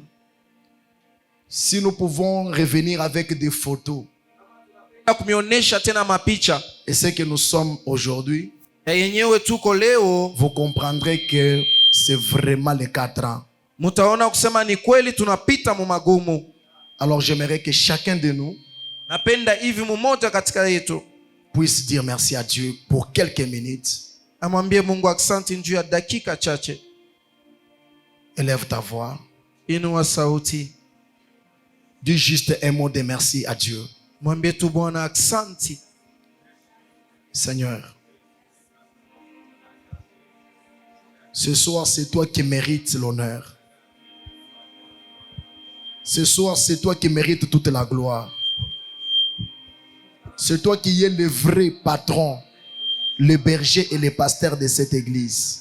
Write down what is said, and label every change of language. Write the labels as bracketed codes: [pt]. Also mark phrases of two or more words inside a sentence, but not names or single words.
[fr] Si nous pouvons revenir avec des photos [sw] Kumionesha tena mapicha [fr] et ce que nous sommes aujourd'hui, [sw] ya yenyewe tuko leo, [fr] vous comprendrez que c'est vraiment les 4 ans. [sw] mutaona kusema ni kweli tunapita mu magumu. [fr] Alors j'aimerais que chacun de nous [sw] Napenda hivi mmoja katika yetu [fr] puisse dire merci à Dieu pour quelques minutes. [sw] amwambie Mungu asante njoo ya dakika chache. [fr] Élève ta voix. [sw] Inua sauti. [fr] Dis juste un mot de merci à Dieu. [sw] Mwambie tu Bwana asante. [fr] Seigneur, ce soir c'est toi qui mérites l'honneur. Ce soir c'est toi qui mérites toute la gloire. C'est toi qui es le vrai patron, le berger et le pasteur de cette église.